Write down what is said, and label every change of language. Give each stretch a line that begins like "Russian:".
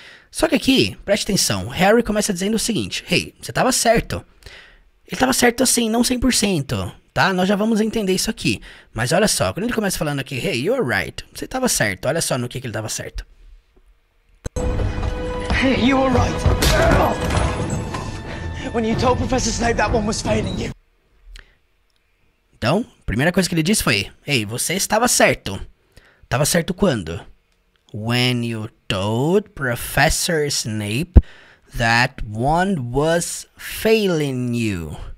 Portuguese: Só que aqui, preste atenção, Harry começa dizendo o seguinte: Hey, você estava certo. Ele estava certo assim, não 100%, tá? Nós já vamos entender isso aqui. Mas olha só, quando ele começa falando aqui,
English: Hey, you're right.
Portuguese: Você estava certo, olha só no que ele estava certo.
English: Hey, you were right. When you told Professor Snape that one was failing you.
Portuguese: Então, a primeira coisa que ele disse foi: Hey, você estava certo. Estava certo quando?
English: When you told Professor Snape that one was failing you.